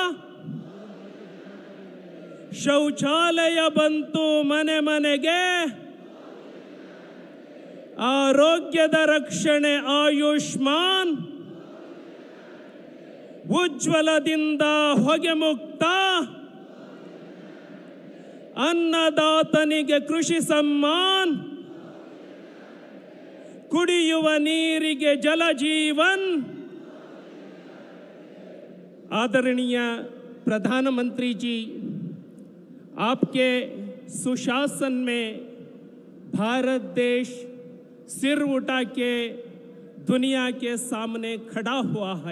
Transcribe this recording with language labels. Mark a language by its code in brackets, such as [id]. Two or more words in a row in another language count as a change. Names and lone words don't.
[kn] ಶೌಚಾಲಯ ಬಂತು ಮನೆ ಮನೆಗೆ, ಆರೋಗ್ಯದ ರಕ್ಷಣೆ ಆಯುಷ್ಮಾನ್, ಉಜ್ವಲದಿಂದ ಹೊಗೆ ಮುಕ್ತ, ಅನ್ನದಾತನಿಗೆ ಕೃಷಿ ಸಮ್ಮಾನ್, ಕುಡಿಯುವ ನೀರಿಗೆ ಜಲ ಜೀವನ್. [hi] आदरणीय प्रधानमंत्री जी, आपके सुशासन में भारत देश सिर उठा के दुनिया के सामने खड़ा हुआ है.